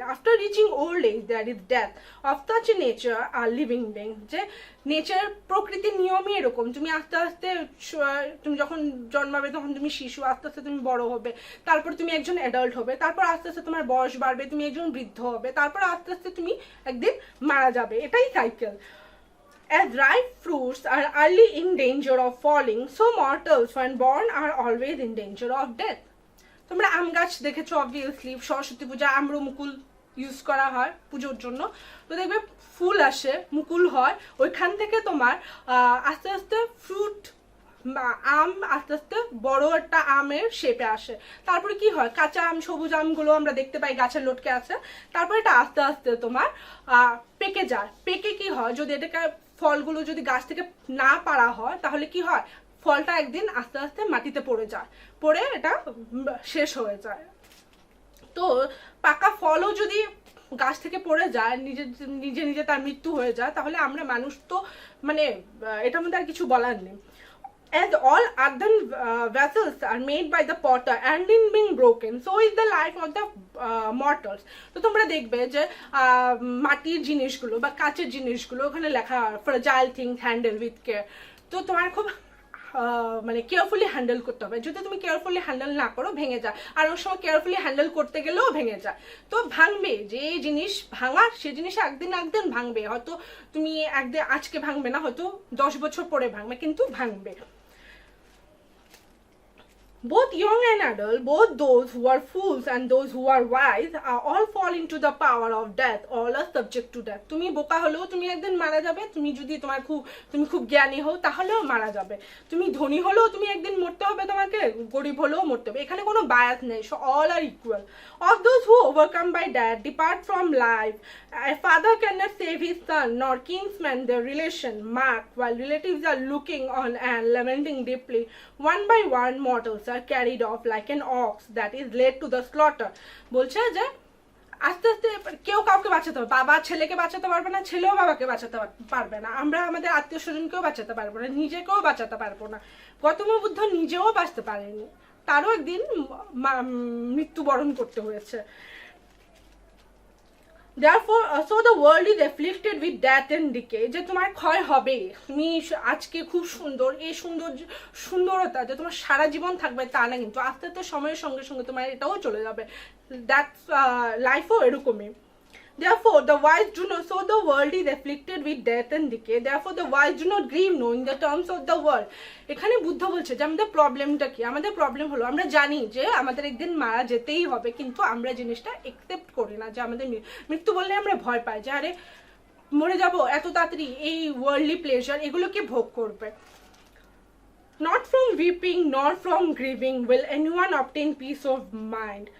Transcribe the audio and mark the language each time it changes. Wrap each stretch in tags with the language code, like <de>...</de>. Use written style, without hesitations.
<en>after reaching old age there is death of such a nature আর living being,</en> <bn>যে nature প্রকৃতির নিয়মই এরকম। তুমি আস্তে আস্তে তুমি যখন জন্মাবে তখন তুমি শিশু, আস্তে আস্তে তুমি বড় হবে, তারপর তুমি একজন অ্যাডাল্ট হবে, তারপর আস্তে আস্তে তোমার বয়স বাড়বে, তুমি একজন বৃদ্ধ হবে, তারপর আস্তে আস্তে তুমি একদিন মারা যাবে। এটাই cycle.</bn> <en>As ripe fruits are early in danger of falling, so mortals when born are always in danger of death.</en> <bn>তোমরা আম গাছ দেখেছো অবভিয়াসলি, সরস্বতী পূজা আমরো মুকুল ইউজ করা হয় পুজোর জন্য। তো দেখবে ফুল আসে, মুকুল হয়, ওইখান থেকে তোমার আস্তে আস্তে ফ্রুট আম আস্তে আস্তে বড় একটা আমের শেপে আসে। তারপরে কি হয়, কাঁচা আম সবুজ আমগুলো আমরা দেখতে পাই গাছের লটকে আছে, তারপরে এটা আস্তে আস্তে তোমার পেকে যায়। পেকে কি হয়, যদি এটাকে ফলগুলো যদি গাছ থেকে না পাড়া হয় তাহলে কি হয়, ফলটা একদিন আস্তে আস্তে মাটিতে পড়ে যায়, পড়ে এটা শেষ হয়ে যায়। তো পাকা ফলও যদি গাছ থেকে পড়ে যায়, নিজে নিজে নিজে তার মৃত্যু হয়ে যায়, তাহলে আমরা মানুষ তো মানে এটার মধ্যে আর কিছু বলার নেই।</bn> <en>As all earthen vessels are made by the potter and in being broken, so is the life of the mortals.</en> <bn>তো তোমরা দেখবে যে মাটির জিনিসগুলো বা কাচের জিনিসগুলো ওখানে লেখা</bn> <en>fragile things handle with care.</en> <bn>তো তোমার খুব মানে কেয়ারফুলি হ্যান্ডেল করতে হবে। যদি তুমি কেয়ারফুলি হ্যান্ডেল না করো ভেঙে যায়, আর ওর সময় কেয়ারফুলি হ্যান্ডেল করতে গেলেও ভেঙে যায়। তো ভাঙবে, যে জিনিস ভাঙার সে জিনিস একদিন একদিন ভাঙবে। হয়তো তুমি একদিন আজকে ভাঙবে না, হয়তো 10 বছর পরে ভাঙবে, কিন্তু ভাঙবে।</bn> <en>Both young and adult, both those who are fools and those who are wise, all fall into the power of death. All are subject to death.</en> <bn>তুমি বোকা হলেও তুমি একদিন মারা যাবে, তুমি যদি তুমি খুব জ্ঞানী হও তাহলেও মারা যাবে, তুমি ধনী হলেও তুমি একদিন মরতে হবে, তোমাকে গরিব হলেও মরতে হবে। এখানে কোনো বায়াস নেই,</bn> <en>so all are equal. Of those who overcome by death depart from life. A father cannot save his son, nor kinsman their relation. Mark, while relatives are looking on and lamenting deeply, one by one mortals are carried off like an ox that is led to the slaughter.</en> <bn>বলছে যে আস্তে আস্তে কেউ কাউকে বাঁচাতে হবে, বাবা ছেলেকে বাঁচাতে পারবে না, ছেলেও বাবাকে বাঁচাতে পারবে না, আমরা আমাদের আত্মীয় স্বজনকেও বাঁচাতে পারবো না, নিজেকেও বাঁচাতে পারবো না। গৌতম বুদ্ধ নিজেও বাঁচতে পারেনি, তারও একদিন মৃত্যুবরণ করতে হয়েছে।</bn> <en>Therefore, so the world is afflicted with death and decay.</en> <bn>যে তোমার ক্ষয় হবে, তুমি আজকে খুব সুন্দর, এই সুন্দরতা যে তোমার সারা জীবন থাকবে তা না, কিন্তু আস্তে আস্তে সময়ের সঙ্গে সঙ্গে তোমার এটাও চলে যাবে। দ্যাটস লাইফও এরকমই।</bn> <en>Therefore, the wise do not, so the world is afflicted with death and decay. Therefore, the wise do not grieve knowing the terms of the world.</en> <bn>এখানে বুদ্ধ বলছে যে আমাদের প্রবলেমটা কি, আমাদের প্রবলেম হলো আমরা জানি যে আমাদের একদিন মারা যেতেই হবে, কিন্তু আমরা জিনিসটা একসেপ্ট করি না, যে আমাদের মৃত্যু বললে আমরা ভয় পাই, যে আরে মরে যাব এত তাড়াতাড়ি, এই ওয়ার্ল্ডলি প্লেজার এগুলোকে ভোগ করবে।</bn> <en>Not from weeping nor from grieving will anyone obtain peace of mind.</en>